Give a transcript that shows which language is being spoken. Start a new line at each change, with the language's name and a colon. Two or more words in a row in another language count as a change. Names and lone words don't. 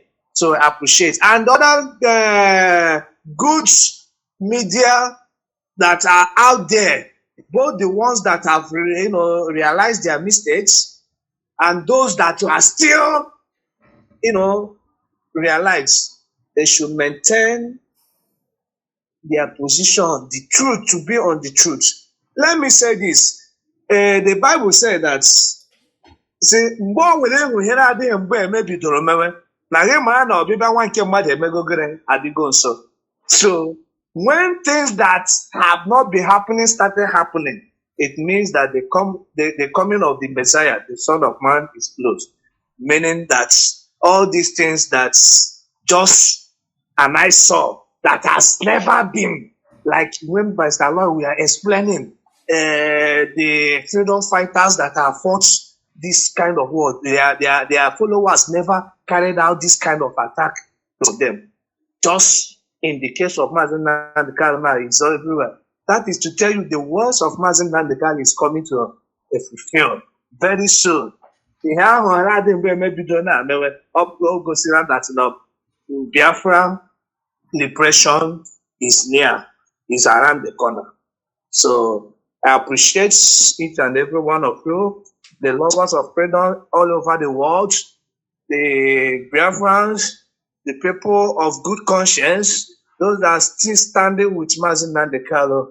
English: So I appreciate and other good media that are out there, both the ones that have realized their mistakes and those that are still realize they should maintain their position, the truth, to be on the truth. Let me say this. The Bible said that, see,
Igbo: mgbe o were enwe ihe na-adịghị mgbe eme bidoro mewe, na gị mara na ọbịbịa nwa nke mmadụ emegogere adịgo nso.
English: So, when things that have not been happening started happening, it means that the coming of the Messiah, the Son of Man, is close. Meaning that all these things that just and I saw that has never been, like when Barrister Aloy we are explaining the freedom fighters that have fought this kind of war, their followers never carried out this kind of attack to them. Just in the case of Mazen Nandekalo, it's everywhere. That is to tell you the words of Mazen Nandekalo is coming to a fulfill very soon.
Igbo: Ihe ahụ adịghị mgbe emebido na-emewe ọ gosiri
English: that Biafra liberation is near, is around the corner.
Igbo: So I appreciate each and every one of you, the lovers of freedom all over the world, the Biafrans, the people of good conscience, those that are still standing with Mazen Nandekalo.